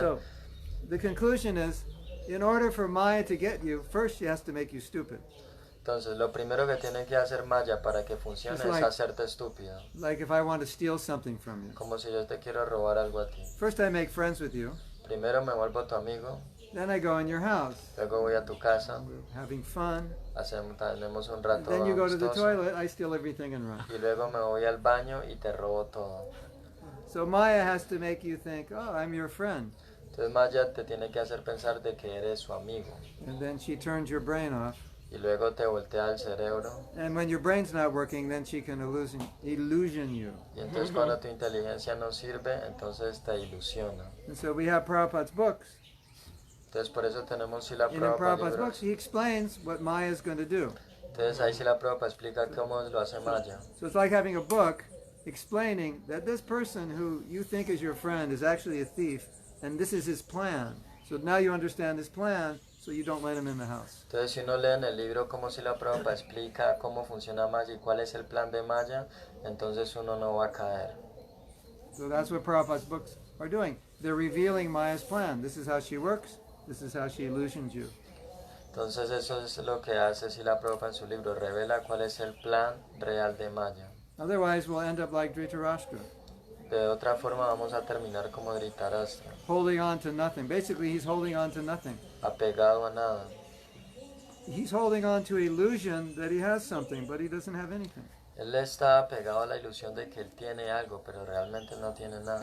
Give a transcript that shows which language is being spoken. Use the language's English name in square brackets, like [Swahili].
[English] So, the conclusion is, in order for Maya to get you, first she has to make you stupid. [Spanish] Entonces, lo primero que tiene que hacer Maya para que funcione [English] It's [Spanish] es [English] like- [Spanish] hacerte estúpido. [English] Like if I want to steal something from you. [Spanish] Como si yo te quiero robar algo a ti. [English] First I make friends with you, [Spanish] Primero me vuelvo tu amigo, [English] then I go in your house, [Spanish] luego voy a tu casa, [English] having fun, [Spanish] tenemos un [English] and [Spanish] rato [English] then you go to the [Spanish] amistoso, [English] toilet, I steal everything and run. [Spanish] y luego me voy al baño y te robo todo. [English] So Maya has to make you think, oh, I'm your friend. [Spanish] Entonces Maya te tiene que hacer pensar de que eres su amigo. [English] And then she turns your brain off. [Spanish] Y luego te voltea el cerebro. [English] And when your brain's not working, then she can illusion you. [Spanish] Y entonces cuando tu inteligencia no sirve, entonces te ilusiona. [English] And so we have Prabhupada's books. [Spanish] Entonces por eso tenemos si la [English] And in [Spanish] Prabhupada [English] Prabhupada's [Spanish] libros. [English] books, he explains what Maya is going to do. [Spanish] Entonces ahí sí la Prabhupada explica cómo lo hace Maya. [English] So it's like having a book explaining that this person who you think is your friend is actually a thief, and this is his plan. So now you understand his plan, so you don't let him in the house. [Spanish] Entonces si uno lee en el libro cómo si la Prabhupada explica cómo funciona Maya y cuál es el plan de Maya, entonces uno no va a caer. [English] So that's what Prabhupada's books are doing. They're revealing Maya's plan. This is how she works. This is how she illusions you. [Spanish] Entonces eso es lo que hace si la Prabhupada en su libro, revela cuál es el plan real de Maya. [English] Otherwise, we'll end up like Dhṛtarāṣṭra, [Spanish] De otra forma vamos a terminar como Dhṛtarāṣṭra, [English] holding on to nothing. Basically, he's holding on to nothing. [Spanish] apegado a nada. [English] He's holding on to illusion that he has something, but he doesn't have anything. [Spanish] Él está apegado a la ilusión de que él tiene algo, pero realmente no tiene nada.